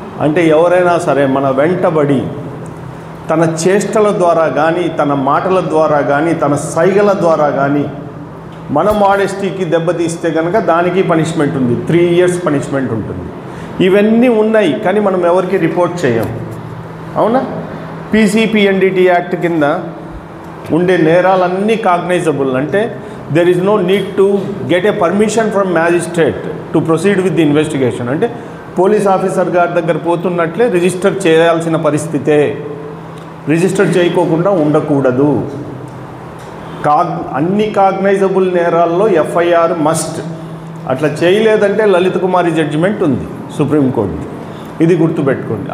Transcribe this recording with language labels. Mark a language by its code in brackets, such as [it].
[te] అంటే ఎవరైనా సరే మన వెంటబడి తన చేష్టల ద్వారా కానీ, తన మాటల ద్వారా కానీ, తన సైగల ద్వారా కానీ మన మోడెస్టీకి దెబ్బతీస్తే కనుక దానికి పనిష్మెంట్ ఉంది, [en] 3 years [te] పనిష్మెంట్ ఉంటుంది. ఇవన్నీ ఉన్నాయి కానీ మనం ఎవరికి రిపోర్ట్ చేయం. అవునా? పీసీపీఎన్డీటీ యాక్ట్ కింద ఉండే నేరాలన్నీ కాగ్నైజబుల్. అంటే [en] there is no need to get a permission from magistrate to proceed with the investigation. [te] అంటే పోలీస్ ఆఫీసర్ గారి దగ్గర పోతున్నట్లే రిజిస్టర్ చేయాల్సిన పరిస్థితే, రిజిస్టర్ చేయకోకుండా ఉండకూడదు. అన్ని కాగ్నైజబుల్ నేరాల్లో ఎఫ్ఐఆర్ మస్ట్. అట్లా చేయలేదంటే లలిత్ కుమారి జడ్జిమెంట్ ఉంది సుప్రీంకోర్టు, ఇది గుర్తుపెట్టుకోండి.